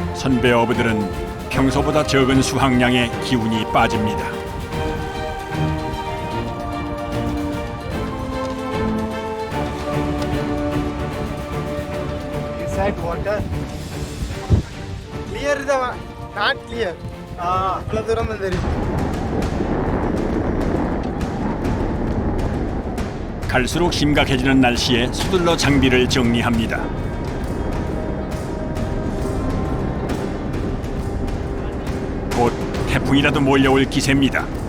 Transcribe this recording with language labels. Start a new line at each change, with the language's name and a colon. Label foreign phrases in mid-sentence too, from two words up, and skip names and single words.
Korean: 선배 어부들은 평소보다 적은 수확량에 기운이 빠집니다.
English: Inside water. Clear the not clear.
Tamil: அவ்வளோ தூரம் தான் தெரியும்.
Korean: 갈수록 심각해지는 날씨에 서둘러 장비를 정리합니다. 곧 태풍이라도 몰려올 기세입니다.